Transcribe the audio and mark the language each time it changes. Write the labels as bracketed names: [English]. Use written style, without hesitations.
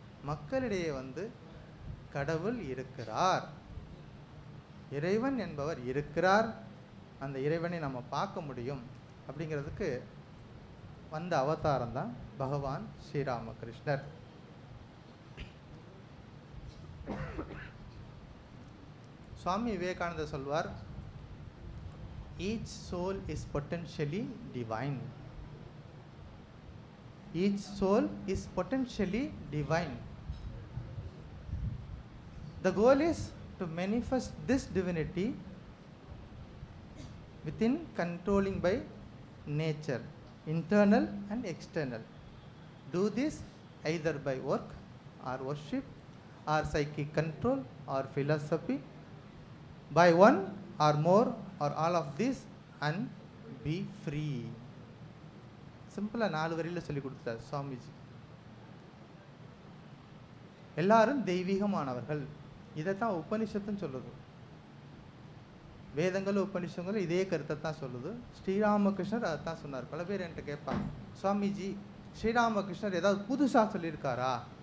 [Tamil] மக்களிடையே வந்து கடவுள் இருக்கிறார், இறைவன் என்பவர் இருக்கிறார், அந்த இறைவனை நம்ம பார்க்க முடியும் அப்படிங்கிறதுக்கு வந்த அவதாரம் தான் பகவான் ஸ்ரீராமகிருஷ்ணர். சுவாமி விவேகானந்தர் சொல்வார், [English] each soul is potentially divine. Each soul is potentially divine. The goal is to manifest this divinity within, controlling by nature, internal and external. Do this either by work or worship or psychic control or philosophy, by one or more or all of this, and be free. [Tamil] சிம்பிளா 4 வரியில் சொல்லி கொடுத்தார் சுவாமிஜி. எல்லாரும் தெய்வீகமானவர்கள். இதைத்தான் உபனிஷத்துன்னு சொல்லுது. வேதங்கள் உபனிஷங்கள் இதே கருத்தை தான் சொல்லுது. ஸ்ரீராமகிருஷ்ணர் அதை தான் சொன்னார். பல பேர் என்கிட்ட கேட்பாங்க, சுவாமிஜி ஸ்ரீராமகிருஷ்ணர் ஏதாவது புதுசாக சொல்லியிருக்காரா?